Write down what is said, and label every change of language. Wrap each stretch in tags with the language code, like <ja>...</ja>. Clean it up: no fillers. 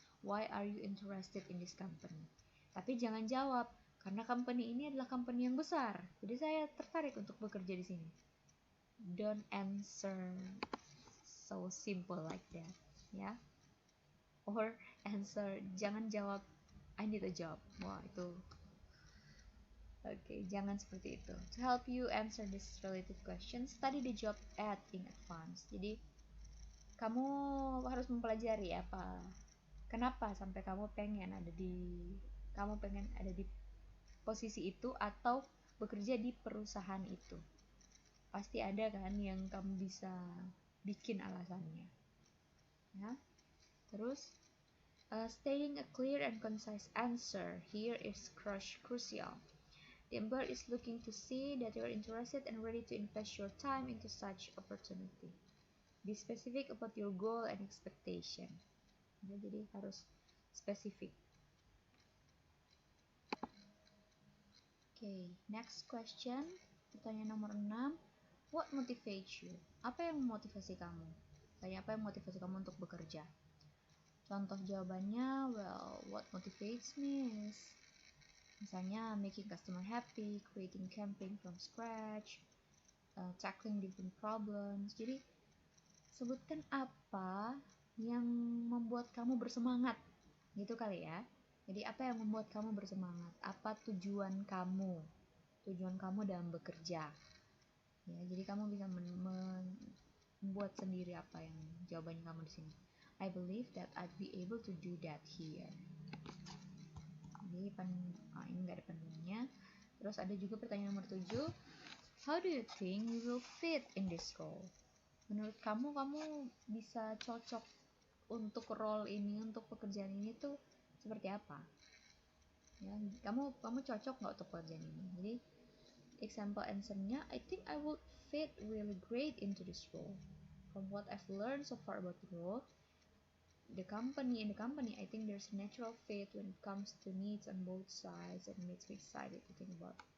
<en>Why are you interested in this company?</en> <id>Tapi jangan jawab karena company ini adalah company yang besar, jadi saya tertarik untuk bekerja di sini.</id> <en>Don't answer so simple like that, ya. Or answer,</en> <id>jangan jawab</id> <en>I need a job.</en> <id>Wah, itu Oke, jangan seperti itu.</id> <en>To help you answer this related question, study the job ad in advance.</en> <id>Jadi kamu harus mempelajari kenapa sampai kamu pengen ada di posisi itu atau bekerja di perusahaan itu. Pasti ada kan yang kamu bisa bikin alasannya. ya. Terus</id> <en>stating a clear and concise answer here is crucial. The employer is looking to see that you are interested and ready to invest your time into such opportunity. Be specific about your goal and expectation.</en> <id>Ya, jadi harus spesifik.</id> <en>Okay, next question.</en> <id>Pertanyaan nomor 6.</id> <en>What motivates you?</en> <id>Apa yang memotivasi kamu? Tanya apa yang memotivasi kamu untuk bekerja? Contoh jawabannya,</id> <en>well, what motivates me is</en> <id>misalnya</id> <en>making customer happy, creating campaign from scratch, tackling different problems.</en> <id>Jadi sebutkan apa yang membuat kamu bersemangat, gitu kali ya. Jadi apa yang membuat kamu bersemangat? Apa tujuan kamu dalam bekerja? Ya, jadi kamu bisa membuat sendiri apa yang jawabannya kamu di sini.</id> <en>I believe that I'd be able to do that here.</en> <id>Jadi ini nggak ada panduannya. Terus ada juga pertanyaan nomor 7.</id> <en>How do you think you will fit in this role?</en> <id>Menurut kamu bisa cocok untuk role ini, untuk pekerjaan ini tuh seperti apa? Ya, kamu cocok nggak untuk pekerjaan ini? Jadi</id> <en>example answernya, I think I would fit really great into this role. From what I've learned so far about the role, in the company, I think there's a natural fit when it comes to needs on both sides and makes me excited to think about.</en>